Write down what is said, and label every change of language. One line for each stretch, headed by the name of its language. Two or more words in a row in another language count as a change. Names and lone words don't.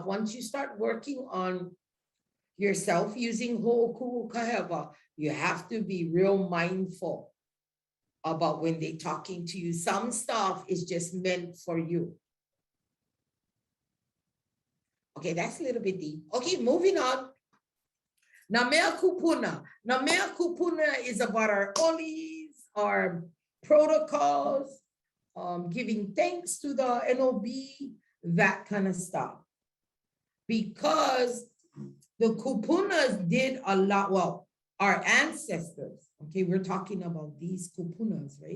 English: Once you start working on yourself using
Hawaiian: ho'oku'u hewa,
English: you have to be real mindful about when they're talking to you. Some stuff is just meant for you. Okay, that's a little bit deep. Okay, moving on.
Hawaiian: Namea kupuna. Namea kupuna
English: is about our olis, our protocols, giving thanks to the NOB, that kind of stuff. Because the kupunas did a lot, well, our ancestors, okay, we're talking about these kupunas, right?